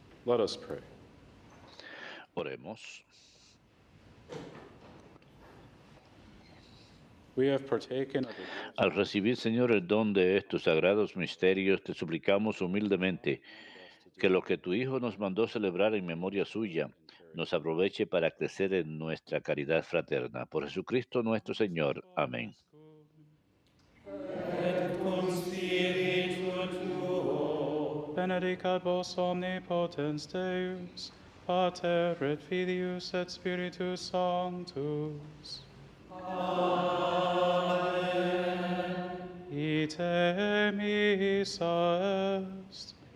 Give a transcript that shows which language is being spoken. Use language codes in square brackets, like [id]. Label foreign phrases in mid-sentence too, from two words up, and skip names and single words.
[en] Let us pray. [es] Oremos. [en] We have partaken of the [es] Al recibir, Señor, el don de estos sagrados misterios, te suplicamos humildemente que lo que tu Hijo nos mandó celebrar en memoria suya nos aproveche para crecer en nuestra caridad fraterna. Por Jesucristo nuestro Señor. Amén. [la] Benedicat vos omnipotens Deus, Pater et Filius et Spiritus Sanctus. Amen. Ite missa est.